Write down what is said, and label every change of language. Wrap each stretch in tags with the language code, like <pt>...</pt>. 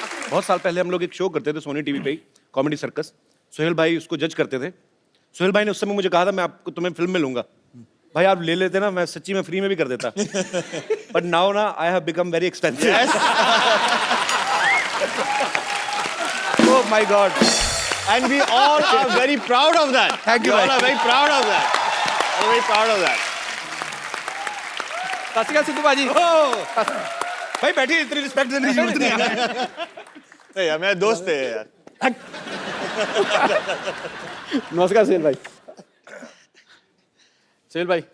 <hi>बहुत साल पहले हम लोग एक शो करते थे सोनी टीवी पे ही, कॉमेडी सर्कस। सोहेल भाई उसको जज करते थे। सोहेल भाई ने उस समय मुझे कहा था मैं आपको तुम्हें फिल्म में लूंगा, भाई आप ले लेते ना, मैं सच्ची में फ्री में भी कर देता।</hi> <en>But now ना I have become very expensive. Oh my God. And we all are very proud of that. Thank you, We all</en> <hi>bhai.</hi> <en>are very proud of that. We're very proud of that.</en> <hi>सत श्री अकाल सिद्धू भाजी। भाई बैठिए, इतनी respect देने की जरूरत नहीं है। नहीं यार, मेरे दोस्त है यार। नमस्कार सोहेल भाई। सोहेल भाई,</hi>